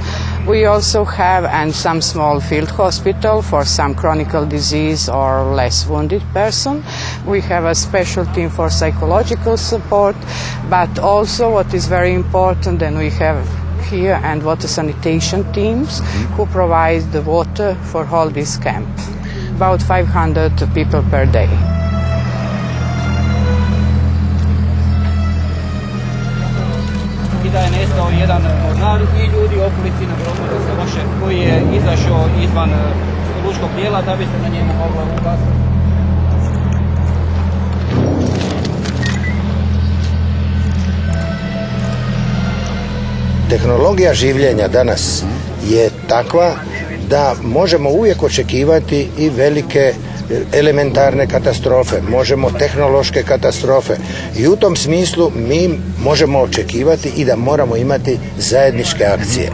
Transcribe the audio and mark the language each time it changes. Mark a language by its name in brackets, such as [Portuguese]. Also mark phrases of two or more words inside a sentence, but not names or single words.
[English] We also have some small field hospital for some chronic disease or less wounded person. We have a special team for psychological support, but also what is very important, then we have here and water sanitation teams who provide the water for all this camp. About 500 people per day. [Croatian] Da je nestao jedan mornar i ljudi u okolici na brodu da se loše, koji je izašao izvan lučkog dijela da bi se na njemu moglo ukazati. Tehnologija življenja danas je takva da možemo uvijek očekivati i velike elementarne katastrofe, možemo tehnološke katastrofe i u tom smislu mi možemo očekivati i da moramo imati zajedničke akcije.